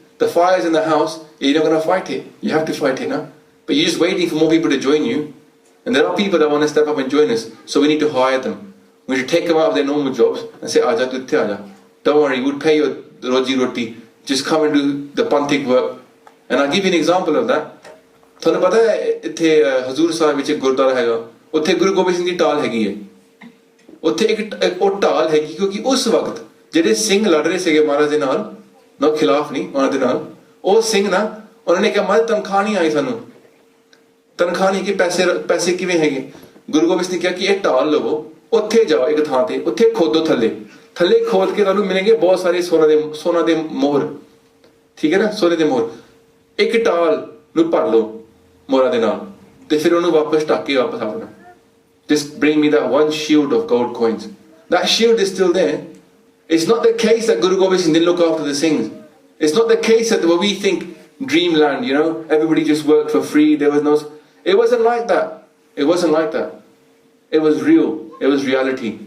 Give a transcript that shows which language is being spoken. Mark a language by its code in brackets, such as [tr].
[en] The fire's in the house, you're not going to fight it. You have to fight it now. But you're just waiting for more people to join you. And there are people that want to step up and join us. So we need to hire them. We should take them out of their normal jobs and say, [hi] Aja, tu aja. [en] Don't worry, we'll pay your roji roti. Just come and do the pantik work. And I'll give you an example of that. [pa] ਤੁਹਾਨੂੰ ਪਤਾ ਹੈ ਇੱਥੇ ਹਜ਼ੂਰ ਸਾਹਿਬ ਵਿੱਚ ਇੱਕ ਗੁਰਦੁਆਰਾ ਹੈਗਾ, ਉੱਥੇ ਗੁਰੂ ਗੋਬਿੰਦ ਸਿੰਘ ਦੀ ਢਾਲ ਹੈਗੀ ਹੈ। ਉੱਥੇ ਇੱਕ ਉਹ ਢਾਲ ਹੈਗੀ ਕਿਉਂਕਿ ਉਸ ਵਕਤ ਜਿਹੜੇ ਸਿੰਘ ਲੜ ਰਹੇ ਸੀਗੇ ਮਹਾਰਾਜ ਦੇ ਨਾਲ ਖਿਲਾਫ ਨਹੀਂ ਉਹਨਾਂ ਦੇ ਨਾਲ, ਉਹ ਸਿੰਘ ਨਾ ਉਹਨਾਂ ਨੇ ਕਿਹਾ ਮਹਾਰਾਜ ਤਨਖਾਹ ਨਹੀਂ ਆਈ ਸਾਨੂੰ, ਤਨਖਾਹ ਨਹੀਂ ਕਿ ਪੈਸੇ ਕਿਵੇਂ ਹੈਗੇ। ਗੁਰੂ ਗੋਬਿੰਦ ਸਿੰਘ ਨੇ ਕਿਹਾ ਕਿ ਇਹ ਢਾਲ ਲਵੋ, ਉੱਥੇ ਜਾਓ ਇੱਕ ਥਾਂ ਤੇ, ਉੱਥੇ ਖੋਦੋ ਥੱਲੇ ਖੋਦ ਕੇ ਤੁਹਾਨੂੰ ਮਿਲਣਗੇ ਬਹੁਤ ਸਾਰੇ ਸੋਨਾ ਦੇ ਮੋਹਰ, ਠੀਕ ਹੈ ਨਾ, ਸੋਨੇ ਦੇ ਮੋਹਰ। ਇੱਕ ਢਾਲ ਨੂੰ ਭਰ ਲਓ ਮੋਹਰਾਂ ਦੇ ਨਾਲ ਤੇ ਫਿਰ ਉਹਨੂੰ ਵਾਪਸ ਢੱਕ ਕੇ ਵਾਪਸ ਆਉਣਾ। [en] Just bring me that one shield of gold coins. That shield is still there. It's not the case that Guru Gobind Singh didn't look after the Singhs. It's not the case that what we think dreamland, you know, everybody just worked for free. There was no... It wasn't like that. It wasn't like that. It was real. It was reality.